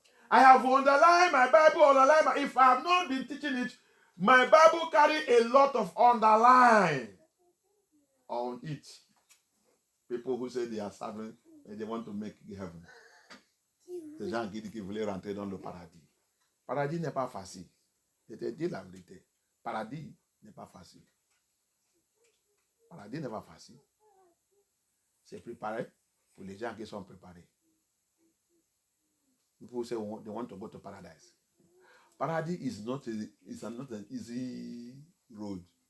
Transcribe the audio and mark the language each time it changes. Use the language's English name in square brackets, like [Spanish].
[English] I have underlined my Bible, if I have not been teaching it, my Bible carry a lot of underline on it. People who say they are serving and they want to make heaven. [French] Ces gens qui voulaient rentrer dans le paradis. Paradis n'est pas facile. Je te dis la vérité. Paradis n'est pas facile. Paradis n'est pas facile. C'est préparé pour les gens qui sont préparés. [English] People say they want to go to paradise. Paradise is not an easy road.